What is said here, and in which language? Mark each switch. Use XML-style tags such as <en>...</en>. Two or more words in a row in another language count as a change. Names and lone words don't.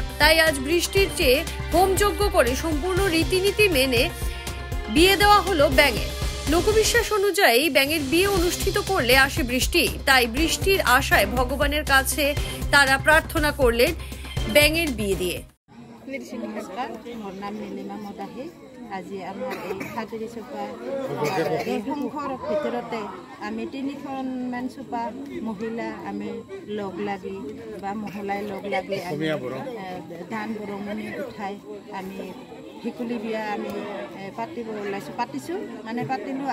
<bn>তাই আজ বৃষ্টির চেয়ে হোমযজ্ঞ করে সম্পূর্ণ রীতিনীতি মেনে বিয়ে দেওয়া হলো ব্যাঙের। লোকবিশ্বাস অনুযায়ী ব্যাঙের বিয়ে অনুষ্ঠিত করলে আসে বৃষ্টি, তাই বৃষ্টির আশায় ভগবানের কাছে তারা প্রার্থনা করলেন ব্যাঙের বিয়ে দিয়ে।</bn> <as>মোর নাম নীলিমা মদাহি। আজি আমার এই সাদেরি চোপা এই সংঘৰ ভিতৰতে আমি 3খনমান চোপা মহিলা আমি লগ লাগি বা মহলাই লগ লাগি আমি ধান বৰঙণি উঠাই আমি ভেকুলী বিয়া আমি পাতিব ওলাইছোঁ, পাতিছোঁ মানে পাতিলোঁ।</as>